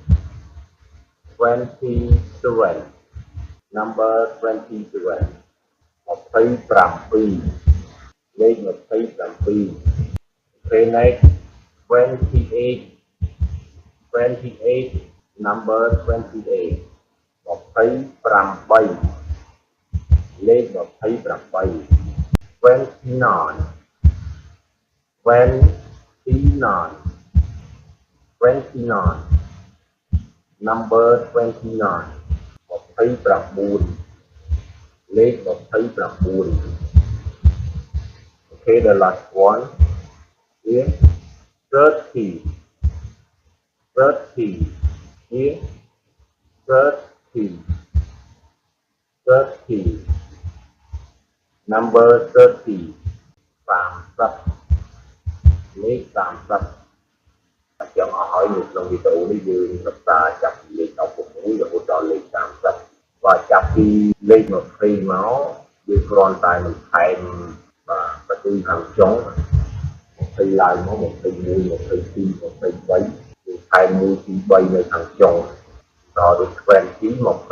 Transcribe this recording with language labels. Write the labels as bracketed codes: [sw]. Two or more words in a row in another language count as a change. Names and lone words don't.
[en] number 27 លេខ27 okay next 28 number 28 លេខ28 29 number 29លេខ29 okay the last one here 30 here 30 number 30 [km] លេខ30ចង់ឲ្យហើយនៅក្នុងវីដេអូនេះយើងសិក្សាចាប់ពីលេខ16រហូតដល់លេខ30បាទចាប់ពីលេខ20មកយើងគ្រាន់តែបន្ថែមបាទបន្ទូលខាងចុង 20ឡើងមក21 22 23គឺខែ1ទី3នៅខាងចុងដល់ទៅ20